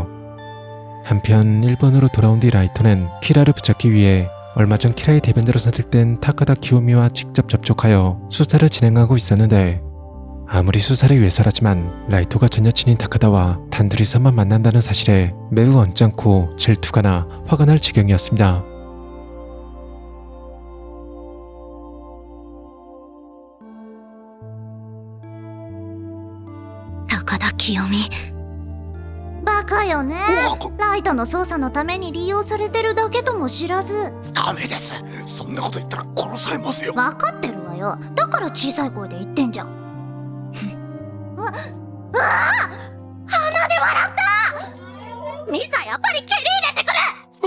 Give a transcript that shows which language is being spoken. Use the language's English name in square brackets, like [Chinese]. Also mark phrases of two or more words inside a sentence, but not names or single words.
[Korean] 한편 일본으로 돌아온 뒤 라이토는 키라를 붙잡기 위해 얼마 전 키라의 대변자로 선택된 타카다 기요미와 직접 접촉하여 수사를 진행하고 있었는데, 아무리 수사를 위해서라지만 라이토가 전 여친인 타카다와 단둘이서만 만난다는 사실에 매우 언짢고 질투가 나 화가 날 지경이었습니다. 타카다 기요미、 [Japanese] バカよね。ライトの操作のために利用されてるだけとも知らず。ダメです。そんなこと言ったら殺されますよ。分かってるわよ。だから小さい声で言ってんじゃん。うわあ、鼻で笑った。ミサ、やっぱり蹴り入れてくる。